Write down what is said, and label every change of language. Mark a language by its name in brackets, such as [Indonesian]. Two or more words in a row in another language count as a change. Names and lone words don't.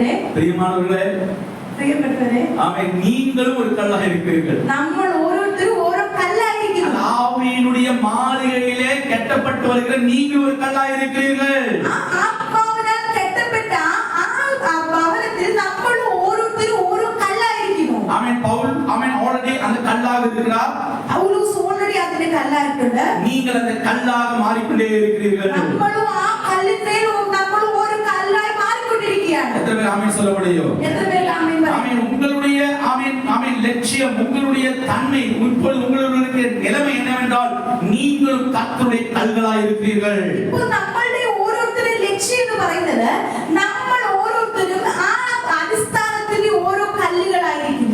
[Tamil] பிரியமானவர்களே, [Malayalam] പ്രിയപ്പെട്ടവരെ, [Tamil] ஆமென், நீங்களும் ஒரு கல்லாக இருக்கிறீர்கள். [Malayalam] നമ്മൾ ഓരോരുത്തരും ഓരോ കല്ലായിരിക്കുന്നു. [Tamil] ஆவியினுடைய மாளிகையிலே கட்டப்பட்டு வருகிற நீங்கள் ஒரு கல்லாக இருக்கிறீர்கள். [Malayalam] ആത്മാവിനാൽ കെട്ടപ്പെട്ട ആ ഭവനത്തിൽ നമ്മൾ ഓരോരുത്തരും ഓരോ കല്ലായിരിക്കുന്നു. [Tamil] ஆமென். பவுல் ஆமென் ஆல்ரெடி அந்த கல்லாக இருக்கிறார். [Malayalam] പൗലോസ് ഓൾറെഡി അതിന്റെ കല്ലായിട്ടുണ്ട്. [Tamil] நீங்கள் அந்த கல்லாக மாறிக்கொண்டே இருக்கிறீர்கள். [Malayalam] നമ്മളും ആ കല്ലിന്മേൽ നമ്മൾ ഓരോ കല്ലായി മാറിക്കൊണ്ടിരിക്കുകയാണ്. [Tamil] எத்தனை பேர் ஆமென் சொல்ல முடியும்? [Malayalam] എത്ര പേര് ആമേൻ പറയും? [Tamil] ஆமென். உங்களுடைய ஆமென் ஆமென் லட்சியம், உங்களுடைய தன்மை, இப்பொழுது உங்களுடைய நிலைமை என்னவென்றால் நீங்கள் கர்த்தருடைய கல்களாய் இருக்கிறீர்கள். [Malayalam] ഇപ്പോൾ നമ്മളുടെ ഓരോരുത്തരുടെ ലക്ഷ്യം എന്ന് പറയുന്നത് നമ്മൾ ഓരോരുത്തരും ആ അടിസ്ഥാനത്തിന്റെ ഓരോ കല്ലുകളായിരിക്കുന്നു.